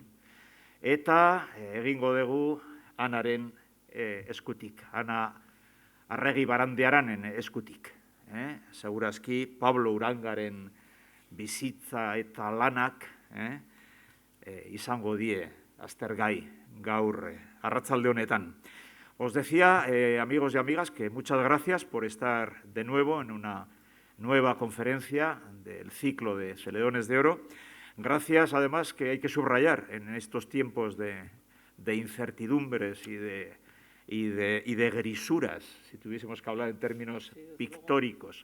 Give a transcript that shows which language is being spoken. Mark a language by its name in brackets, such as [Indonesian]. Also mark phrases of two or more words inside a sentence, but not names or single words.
[Basque] Eta egingo dugu Anaren eskutik, Ana Arregi Barandiaranen eskutik. Segurazki Pablo Urangaren bizitza eta lanak izango die aztergai gaur arratsalde honetan. [Spanish] Os decía, amigos y amigas, que muchas gracias por estar de nuevo en una nueva conferencia del ciclo de Celedones de Oro. Gracias, además, que hay que subrayar en estos tiempos de incertidumbres y de grisuras, si tuviésemos que hablar en términos pictóricos.